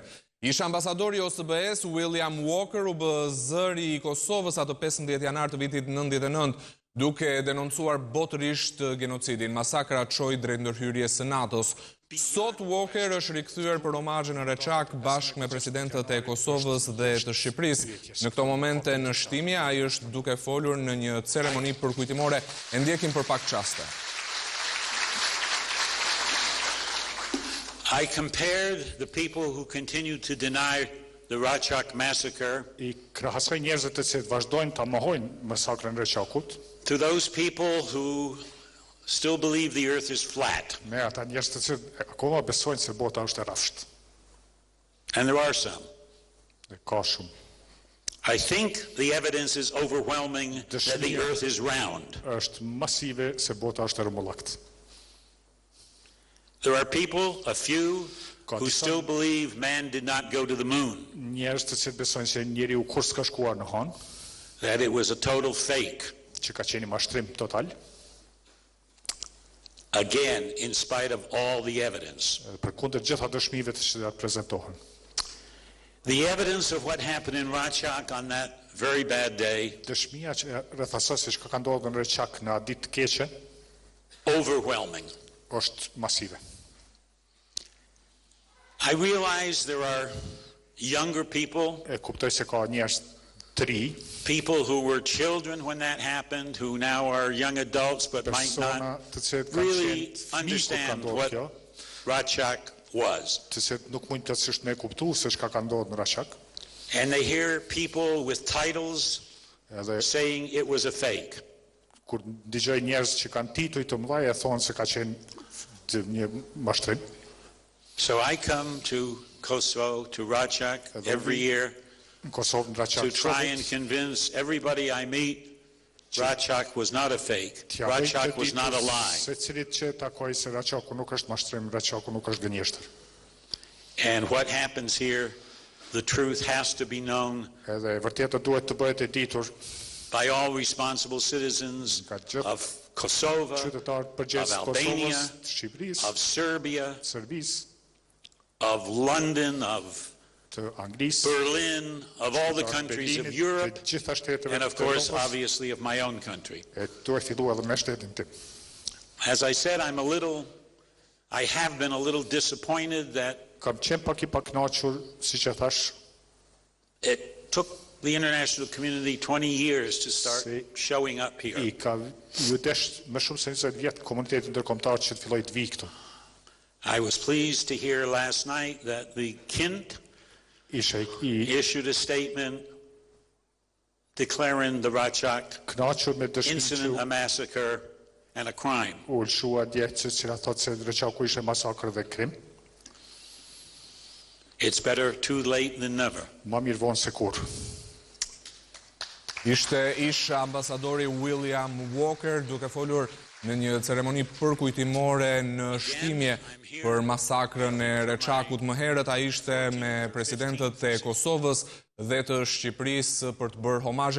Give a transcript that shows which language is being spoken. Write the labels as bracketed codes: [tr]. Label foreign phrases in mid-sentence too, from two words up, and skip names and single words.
[sq] Ish ambasadori i OSBE-s William Walker u bë zëri i Kosovës atë 15 janar të vitit 99, duke denoncuar botërisht genocidin. Masakra çoi drejt ndërhyrjes së NATO-s. Sot Walker është rikthyer për omazhe në Reçak bashkë me presidentët e Kosovës dhe të Shqipërisë. Në këto momente në shtimje ai është duke folur në një ceremoni përkujtimore. E ndjekim për pak çaste. [en] I compared the people who continue to deny the Rachak massacre [sq] I krahasoj njerëzit të cilët vazhdojnë ta mohojnë masakrën e Reçakut [en] to those people who still believe the earth is flat. [sq] me ata njerëz të cilët akoma besojnë se bota është e rrafshtë. [en] And there are some. [sq] Dhe ka shumë. [en] I think the evidence is overwhelming that the earth is round. [sq] Është masive se bota është e rrumullakt. [en] There are people, a few, who still believe man did not go to the moon, [sq] Njerëz të cilët besojnë se njeriu kur s'ka shkuar në hon, [en] that it was a total fake. [sq] që ka qenë mashtrim total, [en] Again, in spite of all the evidence. [sq] edhe përkundër gjitha dëshmive të cilat prezantohen. [en] The evidence of what happened in Rachak on that very bad day, [sq] Dëshmia që rreth asaj se çka ka ndodhur në Reçak në atë ditë të keqe, [en] overwhelming. [sq] është masive. [en] I realize there are younger people, [sq] E kuptoj se ka njerëz të ri, [en] people who were children when that happened, who now are young adults but might [sq] persona [en] not [sq] të cilët kanë [en] really [sq] qenë fëmijë kur ka [en] understand [sq] ndodhur [en] what [sq] kjo, [en] Rachak was. [sq] të cilët nuk mund plotësisht me kuptu se çka ka ndodhur në Reçak, [en] And they hear people with titles [sq] edhe [en] saying it was a fake. [sq] kur dëgjoj njerëz që kanë tituj të mëdha e thonë se ka qenë një mashtrim. [en] So I come to Kosovo, to Rachak, every year [sq] Në Kosovë, në [en] to [sq] Reçak, [en] try and convince everybody I meet Rachak was not a fake. Rachak was not a lie. [sq] Se cilit që takoj se Reçaku nuk është mashtrim, Reçaku nuk është gënjeshtër. [en] And what happens here, the truth has to be known [sq] Edhe e vërteta duhet të bëhet e ditur [en] by all responsible citizens [sq] nga gjithë [en] of Kosovo, [sq] qytetarët përgjegjës [en] of [sq] të [en] Albania, [sq] Kosovës, të Shqipërisë, [en] of Serbia, [sq] Serbisë, [en] of London, of [sq] të Anglisë, [en] Berlin, of all the countries of Europe, [sq] të gjitha shteteve [en] and of [sq] të [en] course, [sq] Evropës, [en] obviously, of my own country. [sq] e duhet filluar edhe me shtetin tim. [en] As I said, I have been a little disappointed that [sq] Kam qenë pak I pakënaqur, siç e thash, [en] it took the international community 20 years to start showing up here. [sq] I ka ju desh më shumë se 20 vjet komuniteti ndërkombëtar që të filloi të vijë këtu. [en] I was pleased to hear last night that the Kint [sq] Isha I [en] issued a statement declaring the Rachak [sq] kënaqur me dëshminë [en] incident a [sq] që [en] massacre and a crime. [sq] u lëshua dje që cila thotë se Reçaku ishte masakër dhe krim. [en] It's better too late than never. [sq] Ma mirë vonë se kur. Ishte ish ambasadori William Walker duke folur në një ceremoni përkujtimore në shtimje për masakrën e Reçakut. Më herët ai ishte me presidentët e Kosovës dhe të Shqipërisë për të bërë homazhe.